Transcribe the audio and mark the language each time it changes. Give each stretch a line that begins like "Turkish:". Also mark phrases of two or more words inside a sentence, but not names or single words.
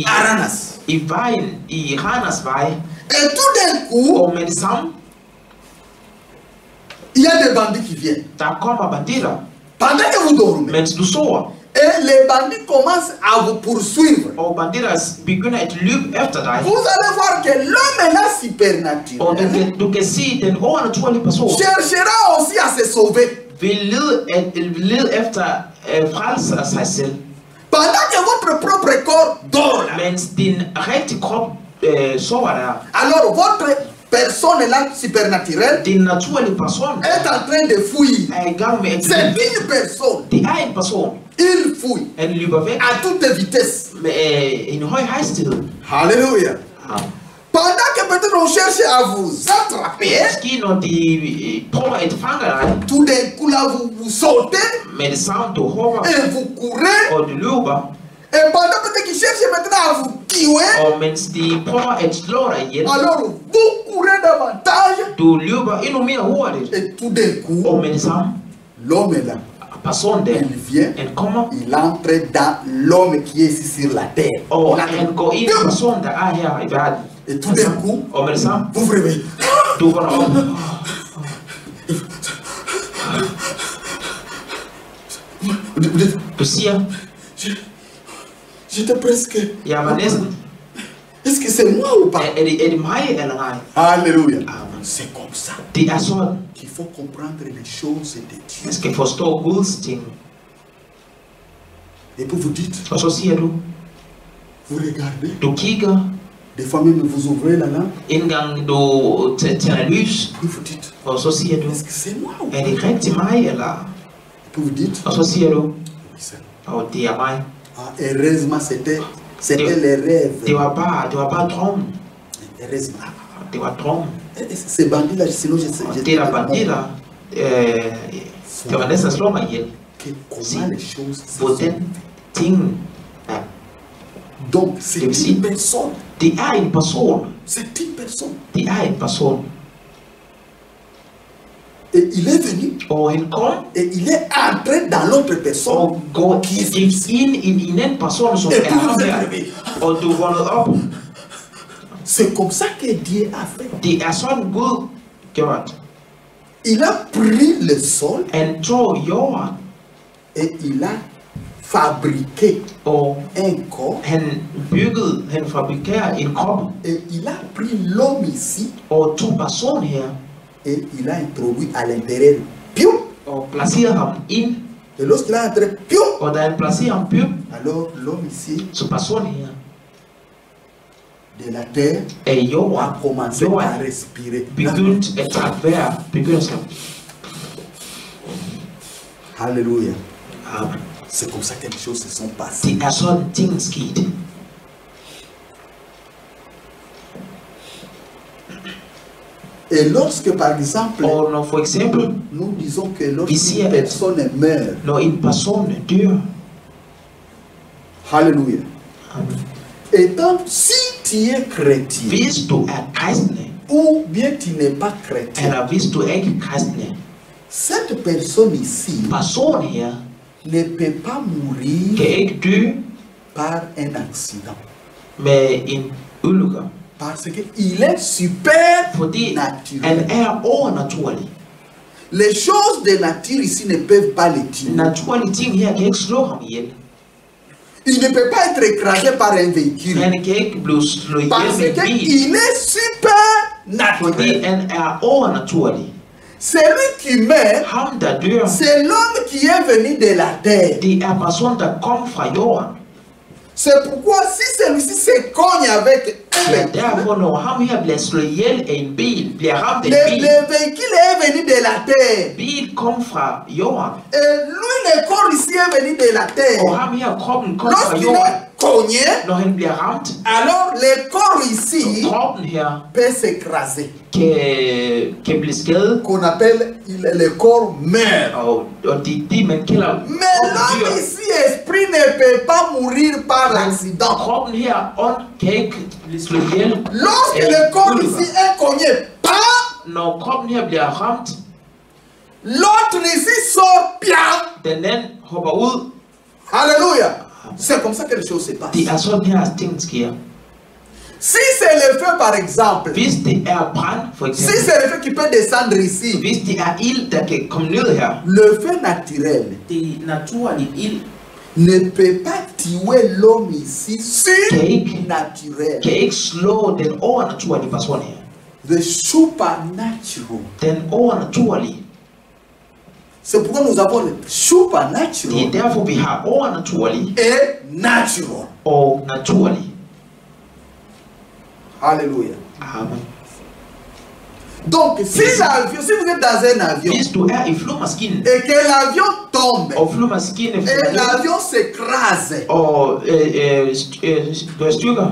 Danish: Aranas. vejen, i Randers vej,
French: Et tout d'un coup,
Danish: og med det samme,
French: il y a des bandits qui viennent.
Danish: der kommer banditter,
French: Pendant que vous dormez.
Danish: mens du sover,
French: Et les bandits commencent à vous poursuivre.
Danish: og banditter begynder at løbe efter dig.
French: Vous allez voir que l'homme là
Danish: Og
French: supernaturel
Danish: du kan se, den overnaturlige person
French: cherchera aussi à se sauver.
Danish: vil lede efter frelse af sig selv,
French: Pendant que votre propre corps dort là.
Danish: mens din rigtige krop sover der.
French: Alors votre personne là supernaturelle
Danish: Din naturlige person
French: est en train de fuir.
Danish: er i gang med at
French: C'est
Danish: løbe væk.
French: une personne.
Danish: Det er en person,
French: Il fuit
Danish: han løber væk
French: à toute vitesse.
Danish: med en høj hastighed.
French: Alléluia.
Danish: Ja.
French: Pendant que peut-être on cherche à vous attraper,
Danish: Måske når de prøver at fange dig,
French: tout d'un coup là vous sautez
Danish: med det samme du hopper
French: et vous courez.
Danish: og du løber,
French: Et pendant peut-être qu'ils cherchent maintenant à vous tuer,
Danish: og mens de prøver at slå dig ihjel,
French: alors vous courez davantage.
Danish: du løber endnu mere hurtigt,
French: Et tout d'un coup,
Danish: og med det samme,
French: l'homme est là.
Danish: personen der,
French: Il vient,
Danish: han kommer,
French: il entre dans l'homme qui est ici sur la terre.
Danish: og han går ind i personen der er her i verden,
French: Et tout d'un coup,
Danish: og med det samme,
French: vous vous réveillez.
Danish: du vågner op.
French: Vous dites,
Danish: Du siger,
French: j'étais presque.
Danish: jeg var næsten,
French: Est-ce que c'est moi ou pas?
Danish: er det mig eller nej?
French: Alléluia.
Danish: Amen.
French: C'est comme ça
Danish: Det er sådan,
French: qu'il faut comprendre les choses de Dieu.
Danish: man skal forstå Guds ting.
French: Et puis vous dites,
Danish: Og så siger du,
French: vous regardez,
Danish: du kigger,
French: des fois même vous ouvrez la lampe,
Danish: inden gang du tænder lys,
French: puis vous dites,
Danish: og så siger du,
French: est-ce que c'est moi ou pas?
Danish: er det rigtig mig, eller?
French: Et puis vous dites,
Danish: Og så siger du,
French: oui, c'est moi.
Danish: og det er mig.
French: Ah, heureusement, c'était les rêves.
Danish: Det var bare drømmen.
French: Heureusement.
Danish: Det var drømmen.
French: Ces bandits-là, sinon je sais.
Danish: Og det der banditter, det var næsten at slå mig ihjel.
French: Comment les choses se
Danish: Hvordan
French: sont.
Danish: tingene er.
French: Donc, c'est
Danish: Det vil sige,
French: une personne.
Danish: det er en person.
French: C'est une personne.
Danish: Det er en person.
French: Et il est venu
Danish: Og han kom
French: et il est entré dans l'autre personne.
Danish: og gik ind i en anden person, som
French: Et
Danish: er
French: puis vous
Danish: ham
French: êtes
Danish: her.
French: réveillé.
Danish: Og du vågnede op.
French: C'est comme ça que Dieu a fait.
Danish: Det er sådan Gud gjort.
French: Il a pris le sol
Danish: Han tog jorden,
French: et il a fabriqué
Danish: og
French: un corps.
Danish: han fabrikerede en krop,
French: Et il a pris l'homme ici og tog personen her, et il a introduit à l'intérieur. Piou!
Danish: og placerede ham ind.
French: Et lorsqu'il a entré, piou!
Danish: Og da han placerede ham pyp,
French: Alors l'homme ici
Danish: så personen her
French: de la terre
Danish: af
French: a
Danish: jorden,
French: commencé à respirer.
Danish: begyndt at trække vejr, begyndt at
French: Alléluia.
Danish: Amen.
French: C'est comme ça que les choses se sont passées.
Danish: Det er sådan tingene skete.
French: Et lorsque, par exemple,
Danish: Og når for eksempel,
French: nous disons que Ici, lorsqu'une personne meurt,
Danish: når en person dør,
French: Alléluia.
Danish: Amen.
French: Et donc, si tu es chrétien,
Danish: Hvis du kristne,
French: ou bien tu n'es pas chrétien,
Danish: eller hvis du ikke kristne,
French: cette personne ici
Danish: person her
French: ne peut pas mourir
Danish: kan ikke dø
French: par un accident.
Danish: med en ulykke,
French: Parce qu'il est super
Danish: fordi
French: naturel.
Danish: han overnaturlig.
French: Les choses de nature ici ne peuvent pas le tuer.
Danish: Naturlige ting her kan ikke slå ham ihjel.
French: Il ne peut pas être écrasé par un véhicule.
Danish: Han kan ikke blive slået ihjel
French: Parce
Danish: med en bil,
French: qu'il est super
Danish: fordi
French: naturel.
Danish: han overnaturlig.
French: Celui qui meurt,
Danish: Ham der dør,
French: c'est l'homme qui est venu de la terre.
Danish: det person der kom fra jorden.
French: C'est pourquoi si celui-ci se cogne avec un
Danish: Ja,
French: véhicule,
Danish: derfor når ham her bliver slået ihjel af en bil, bliver ramt af en
French: le
Danish: bil.
French: véhicule est venu de la terre.
Danish: Bil kom fra jorden,
French: Et lui, le corps ici est venu de la
Danish: og
French: terre.
Danish: ham her kroppen kom fra
French: Lorsqu'il
Danish: jorden.
French: est cogné,
Danish: Når han bliver ramt,
French: alors le corps
Danish: så
French: ici
Danish: kroppen her
French: peut s'écraser.
Danish: kan blive skadet,
French: Qu'on appelle le corps meurt.
Danish: og de man kalder
French: Mais l'homme
Danish: kroppen dyr.
French: ici, esprit, ne peut pas mourir par l'accident.
Danish: Kroppen her, ånd, kan ikke blive slået ihjel.
French: Lorsque le corps ici est cogné, pas,
Danish: Når kroppen her bliver ramt,
French: l'autre ici sort, bien.
Danish: den anden hopper ud.
French: Alléluia. C'est comme ça que les choses se passent.
Danish: Det sådan her ting sker.
French: Si c'est le feu, par exemple,
Danish: Hvis det brand, for
French: si
Danish: eksempel,
French: c'est le feu qui peut descendre ici,
Danish: hvis det ild, der kan komme ned her,
French: le feu naturel
Danish: det naturlige ild
French: ne peut pas tuer l'homme ici surnaturel.
Danish: kan ikke slå den overnaturlige person her.
English: The supernatural.
Danish: Den overnaturlige.
French: C'est pourquoi nous avons le
Danish: Det er
French: supernatural
Danish: derfor, vi har overnaturlige
French: et natural.
Danish: og naturlige.
French: Alléluia.
Danish: Amen.
French: Donc, si l'avion, si vous êtes dans un avion
Danish: Hvis du i flyvemaskinen,
French: et que l'avion tombe
Danish: og flyvemaskinen
French: et
Danish: falder ned,
French: l'avion s'écrase,
Danish: og gør stykker,